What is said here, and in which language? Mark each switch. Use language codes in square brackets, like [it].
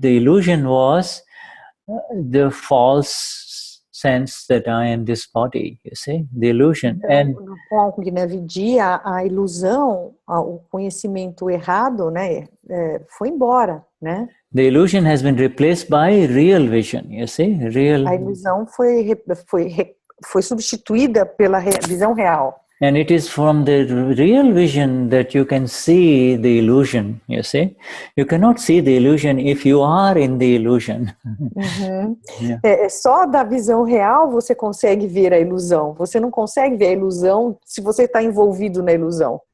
[en] The illusion was the false sense that I am this body, you see, the illusion. [pt] Então, com o Gnani Vidhi, a ilusão, o conhecimento errado, né, foi embora, né? [en] The illusion has been replaced by real vision, you see, real. [pt] A ilusão foi substituída pela visão real. [en] And it is from the real vision that you can see the illusion, you see. You cannot see the illusion if you are in the illusion. [pt] Só da visão real você consegue ver a ilusão. Você não consegue ver a ilusão se você está envolvido na ilusão.